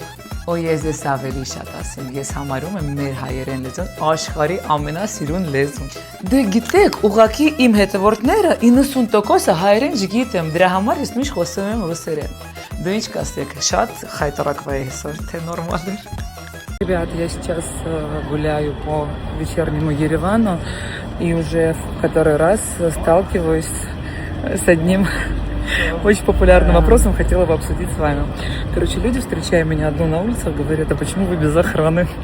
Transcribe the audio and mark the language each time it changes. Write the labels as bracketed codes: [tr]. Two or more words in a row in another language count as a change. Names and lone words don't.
[hy] Ու ես ես ավելի շատ ասեմ, ես համարում եմ մեր հայերեն լեզուն աշխարհի ամենասիրուն լեզուն։ Դե գիտեք, ուղղակի իմ հետևորդները 90%-ը հայերեն չգիտեմ, дրա համար ես միշտ խոսում եմ ռուսերեն։ Да ինչ կասեք, շատ խայտարակվայի այսօր, թե նորմալ է։ [ru] Ребят, я сейчас гуляю по вечернему Еревану и уже в который раз сталкиваюсь с одним очень популярным вопросом, хотела бы обсудить с вами. Короче, люди, встречая меня одну на улице, говорят, а почему вы без охраны?